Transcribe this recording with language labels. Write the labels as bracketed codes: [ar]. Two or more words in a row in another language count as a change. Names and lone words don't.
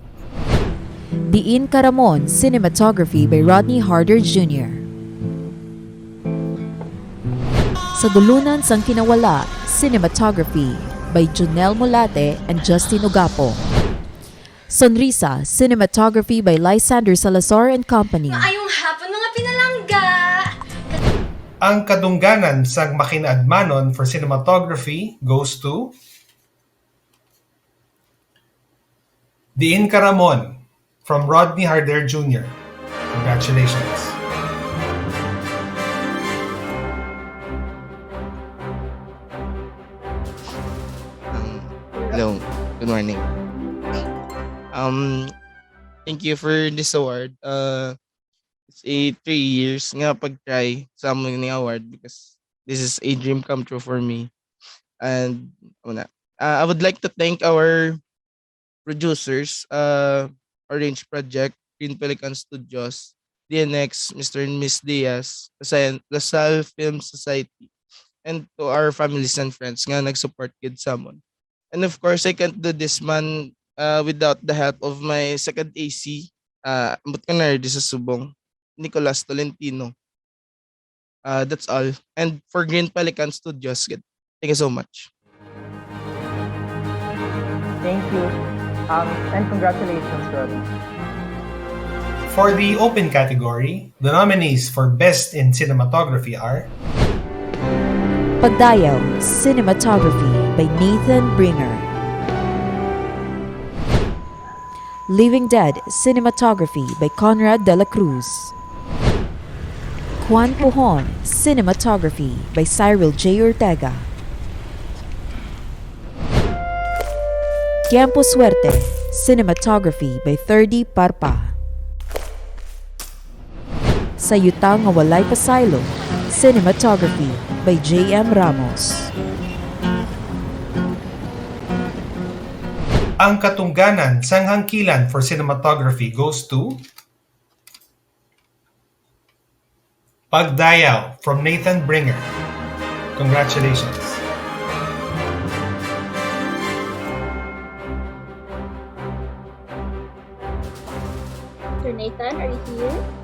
[en] Diin Caramon Cinematography by Rodney Harder Jr. Sa Dulunan sang Kinawala, Cinematography by Junel Molate and Justin Ugapo. Sonrisa, Cinematography by Lysander Salazar and Company. [hil] Maayong hapon mga pinalangga! Ang kadungganan sang Makinadmanon [en] for cinematography goes to [hil] Diin Caramon from Rodney Harder Jr. [en] Congratulations. Hello, good morning. Thank you for this award. It's a 3 years [hil] nga pag-try sa among ni [en] award because this is a dream come true for me. And I would like to thank our producers, Orange Project, Green Pelican Studios, DNX, Mr. and Miss Diaz, Lasal Film Society, and to our families and friends [hil] nga nag-support kid samon. [en] And of course, I can't do this man without the help of my second AC, [hil] ambot ka na sa subong, Nicolas Tolentino. [en] That's all. And for Green Pelican Studios, thank you so much. Thank you. And congratulations, Rodney. For the open category, the nominees for Best in Cinematography are Pagdayaw, Cinematography by Nathan Bringer. Living Dead, Cinematography by Conrad de la Cruz. Juan Pujon, Cinematography by Cyril J. Ortega. Tiempo Suerte, Cinematography by 30 Parpa. Sa Yutang nga Walay Pasaylo, Cinematography by J.M. Ramos. [hil] Ang katungganan sang hangkilan [en] for cinematography goes to [hil] Pagdayaw from Nathan Bringer. [en] Congratulations. Sir Nathan, are you here?